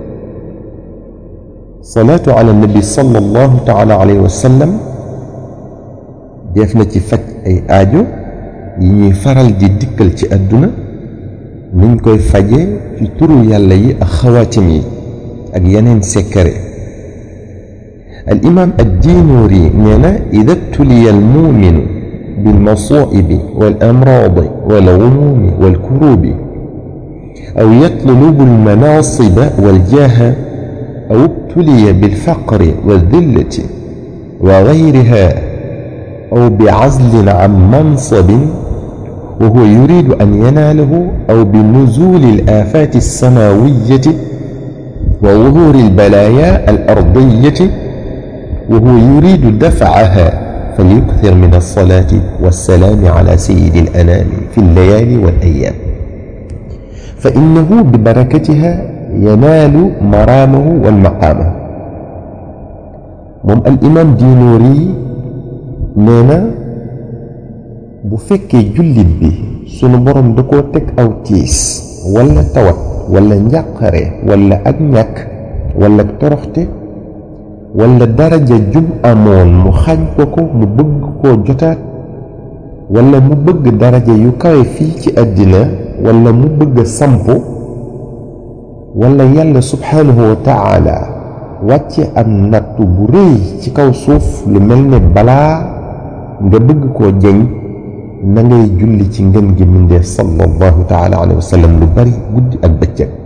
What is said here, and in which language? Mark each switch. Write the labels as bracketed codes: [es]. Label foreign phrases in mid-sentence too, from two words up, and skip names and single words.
[ar] صلاة على النبي صلى الله تعالى عليه وسلم [wo] def na ci faj ay aajo yi ñuy faral di dikkal ci àdduna, niñ koy faje ci turu yàlla yi ak xawaatim yi ak yeneen sekkare. [ar] الإمام الدينوري [wo] nee na [ar] إذا ابتلي المؤمن بالمصائب والأمراض والغموم والكروب أو يطلب المناصب والجاه أو ابتلي بالفقر والذلة وغيرها أو بعزل عن منصب وهو يريد أن يناله أو بنزول الآفات السماوية وظهور البلايا الأرضية وهو يريد دفعها فليكثر من الصلاة والسلام على سيد الأنام في الليالي والأيام فإنه ببركتها ينال مرامه والمقامه. [wo] moom [ar] الإمام [wo] Dinuuri nee na bu fekkee jullit bi sunu borom da koo teg aw tiis walla tawat walla njàqare walla ak ñàkk walla toroxte walla daraja jum amoon mu xañ ko ko, mu bëgg koo jotaat, walla mu bëgg daraja yu kawe fii ci àddina, walla mu bëgg sampu, walla yàlla [ar] سبحانه وتعالى [wo] wàcce am nattu bu rëy ci kaw suuf lu mel ne balaa nga bëgg koo jeñ, na ngay julli ci ngën gi mbindéef [ar] صلى الله تعالى عليه وسلم [wo] lu bari guddi ak bëccëg.